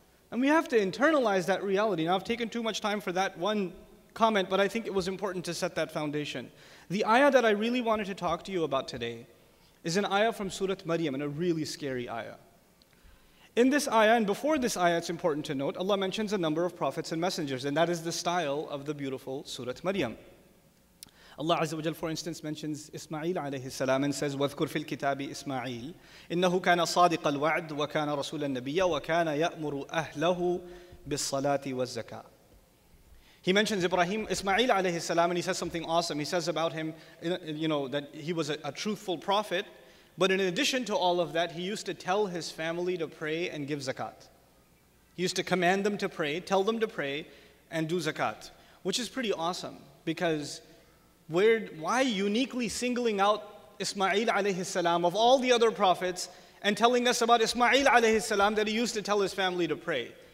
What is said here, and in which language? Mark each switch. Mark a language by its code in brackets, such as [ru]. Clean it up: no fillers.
[en] And we have to internalize that reality. Now, I've taken too much time for that one comment, but I think it was important to set that foundation. The ayah that I really wanted to talk to you about today is an ayah from Surah Maryam, and a really scary ayah. In this ayah, and before this ayah, it's important to note, Allah mentions a number of prophets and messengers, and that is the style of the beautiful Surah Maryam. Allah Azza wa Jal, for instance, mentions Ismail alayhi salam and says, [ar] وَاذْكُرْ فِي الْكِتَابِ إِسْمَاعِيلَ إِنَّهُ كَانَ صَادِقَ الْوَعْدِ وَكَانَ رَسُولًا نَبِيًّا وَكَانَ يَأْمُرُ أَهْلَهُ بِالصَّلَاةِ وَالزَّكَاةِ. [en] He mentions Ismail alayhi salam, and he says something awesome. He says about him, that he was a truthful prophet, but in addition to all of that, he used to tell his family to pray and give zakat. He used to command them to pray, tell them to pray, and do zakat, which is pretty awesome, because why uniquely singling out Ismail alayhi salam of all the other prophets and telling us about Ismail alayhi salam that he used to tell his family to pray?